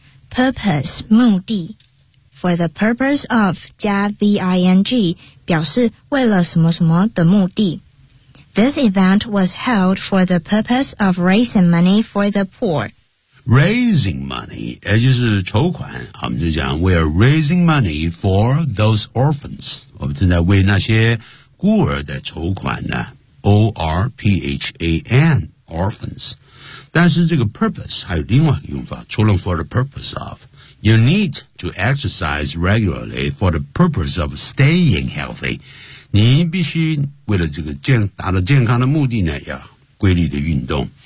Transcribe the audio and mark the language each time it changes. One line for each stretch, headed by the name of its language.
Chinese: Purpose, 目的。For the purpose of 加 V-I-N-G 表示为了什么什么的目的。
English: This event was held for the purpose of raising money for the poor.
Chinese: Raising money, 也就是筹款。我们就讲
English: we are raising money for those orphans.
Chinese: 我们正在为那些孤儿的筹款呢。 O-R-P-H-A-N, orphans. 但是这个 purpose 还有另外一个用法除了 for the purpose of.
English: You need to exercise regularly for the purpose of staying healthy.
Chinese: 你必须为了这个达到健康的目的呢要规律的运动。